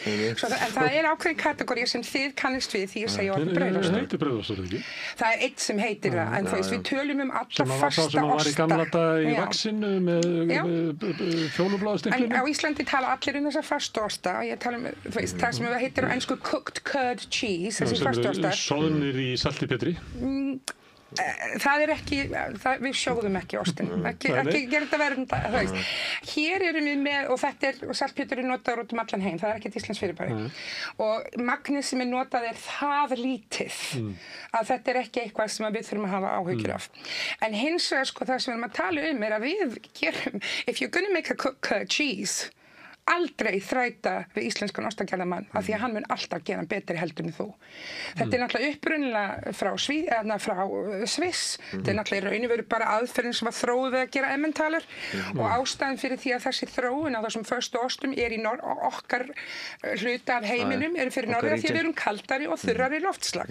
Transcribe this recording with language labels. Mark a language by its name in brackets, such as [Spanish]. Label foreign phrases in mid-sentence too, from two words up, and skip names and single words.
[Icelandic] En það er ákveðin kategóri sem þið kannist við því ég segi orðið brauðostur. Það heitir brauðostur, ekki? Það er eitt sem heitir það, en þú veist, við tölum um alla fasta osta. Sem var í gamla daga í vaxinu með fjólubláðstiklinum. Á Íslandi tala allir þessa fasta osta. Ég tala þú veist, það sem heitir á ensku [English] cooked curd cheese, [Icelandic] þessi fasta ostar. Soðnir í salti betri. Það er ekki, við sjóðum ekki ostin, ekki gera þetta verðunda, það veist. Hér erum við með, og þetta og saltpétur er notaður út allan heim, það er ekkert íslenskt fyrirbæri. Og magnið sem er notað er það lítið að þetta er ekki eitthvað sem við þurfum að hafa áhyggjur af. En hins vegar sko það sem við erum að tala er að við gerum, [English] if you're gonna make a cooked cheese, [Icelandic] aldrei þræta við íslenskan ostagerðarmann af því að hann mun alltaf gera hann betri heldur en þú. Þetta er náttúrulega upprunalega frá Sviss. Þetta er náttúrulega í raun og veru bara aðferðin sem var þróuð við að gera emmentaler og ástæðan fyrir því að þessi þróun á þessum föstu ostum er í okkar hluta af heiminum eru fyrir norður því að við erum kaldari og þurrari loftslag.